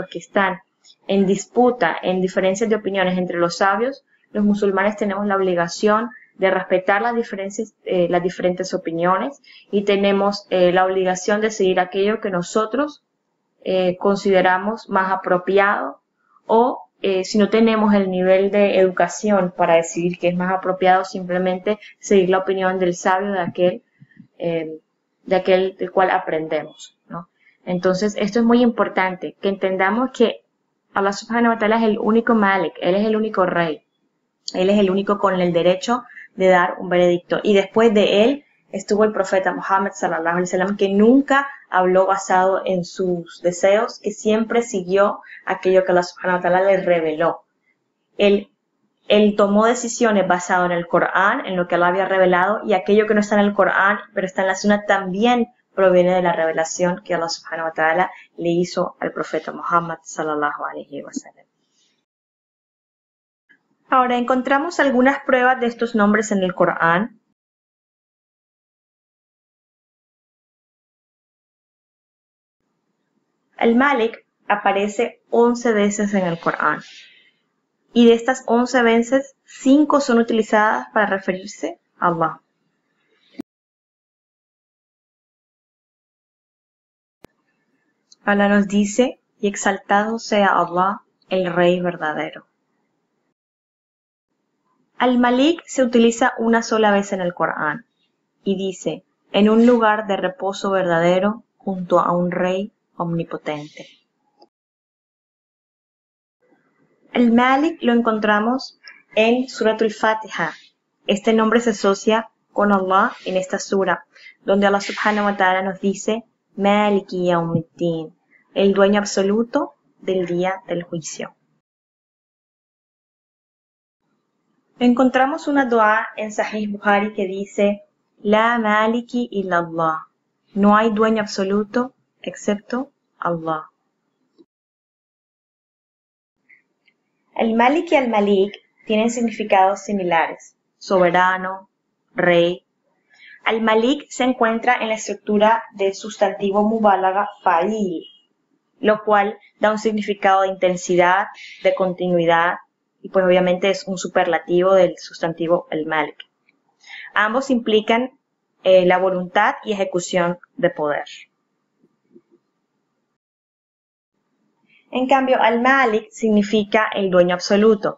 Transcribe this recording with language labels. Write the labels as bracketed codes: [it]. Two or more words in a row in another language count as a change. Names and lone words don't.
[es] que están en disputa, en diferencias de opiniones entre los sabios, los musulmanes tenemos la obligación de respetar las diferentes opiniones y tenemos la obligación de seguir aquello que nosotros consideramos más apropiado o si no tenemos el nivel de educación para decidir qué es más apropiado, simplemente seguir la opinión del sabio de aquel del cual aprendemos, ¿no? Entonces, esto es muy importante, que entendamos que Allah [ar] سبحانه وتعالى [es] es el único Malik, Él es el único rey, Él es el único con el derecho de dar un veredicto. Y después de Él estuvo el profeta Muhammad [ar] صلى الله عليه وسلم, [es] que nunca habló basado en sus deseos, que siempre siguió aquello que Allah [ar] سبحانه وتعالى [es] le reveló. Él tomó decisiones basadas en el Corán, en lo que Allah había revelado, y aquello que no está en el Corán, pero está en la Sunna, también proviene de la revelación que Allah [ar] سبحانه وتعالى [es] le hizo al profeta Muhammad [ar] صلى الله عليه وسلم. [es] Ahora, encontramos algunas pruebas de estos nombres en el Corán. El Malik aparece 11 veces en el Corán. Y de estas 11 veces, 5 son utilizadas para referirse a Allah. Allah nos dice, y exaltado sea Allah, el Rey verdadero. Al-Malik se utiliza una sola vez en el Corán y dice, en un lugar de reposo verdadero junto a un rey omnipotente. Al-Malik lo encontramos en Suratul Fatiha. Este nombre se asocia con Allah en esta sura, donde Allah [ar] سبحانه وتعالى [es] nos dice, [ar] مالك يوم الدين, [es] el dueño absoluto del día del juicio. Encontramos una dua en Sahih Bukhari que dice, [ar] لا مالك إلا الله, [es] no hay dueño absoluto excepto Allah. El Malik y el Malik tienen significados similares, soberano, rey. Al-Malik se encuentra en la estructura del sustantivo [ar] مبالغة فاعل [es] lo cual da un significado de intensidad, de continuidad, y pues obviamente es un superlativo del sustantivo al-Malik. Ambos implican la voluntad y ejecución de poder. En cambio, al-Malik significa el dueño absoluto.